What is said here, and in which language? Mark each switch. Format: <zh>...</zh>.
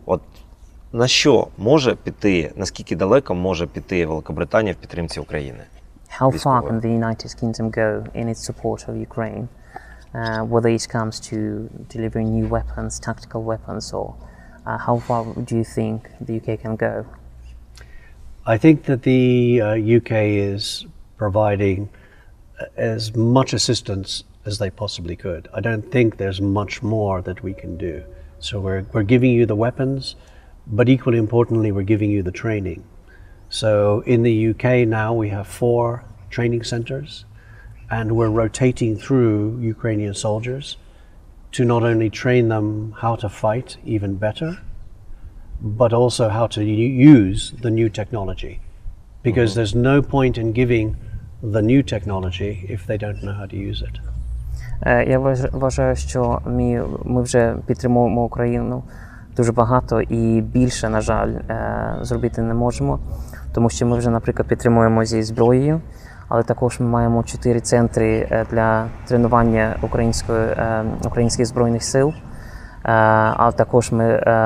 <uk>От на що може піти, наскільки далеко може піти Великобританія в підтримці України?</uk> <en>How far can the United Kingdom go in its support of Ukraine, whether it comes to delivering new weapons, tactical weapons, or how far do you think the UK can go? I think that the UK is providing as much assistance as they possibly could. I don't think there's much more that we can do. So we're giving you the weapons, but equally importantly, we're giving you the training. So in the UK now we have 4 training centers, and we're rotating through Ukrainian soldiers to not only train them how to fight even better, but also how to use the new technology. Because there's no point in giving the new technology if they don't know how to use it.</en> <uk>Я вважаю, що ми вже підтримуємо Україну дуже багато і більше, на жаль, зробити не можемо, тому що ми вже, наприклад, підтримуємо зі зброєю, але також ми маємо 4 центри для тренування українських збройних сил, а також ми</uk>